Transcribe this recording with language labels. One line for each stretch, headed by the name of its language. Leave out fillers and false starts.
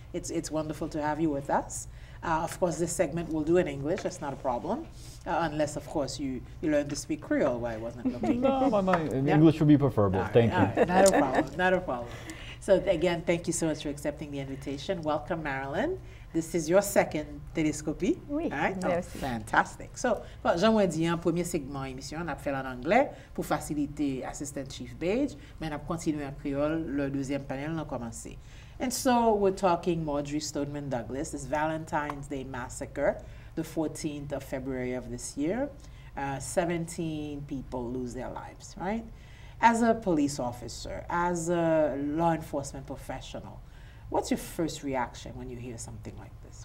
English: It's wonderful to have you with us. Of course, this segment we'll do in English. That's not a problem, unless, of course, you learn to speak Creole. Why I wasn't looking. No, English would be preferable. Thank you. Not a problem. Not a problem. So again, thank you so much for accepting the invitation. Welcome, Marilyn. This is your second Télescopie.
French: Oui,
English: right?
French: merci.
English: Fantastic.
French: So, j'aimerais dire, un premier segment émission, on a fait en anglais pour faciliter Assistant Chief Page, mais on a continué en créole, le deuxième panel, on a commencé.
English: And so, we're talking Marjory Stoneman Douglas, this Valentine's Day massacre, the 14th of February of this year. 17 people lose their lives, right? As a police officer, as a law enforcement professional, what's your first reaction when you hear something like this?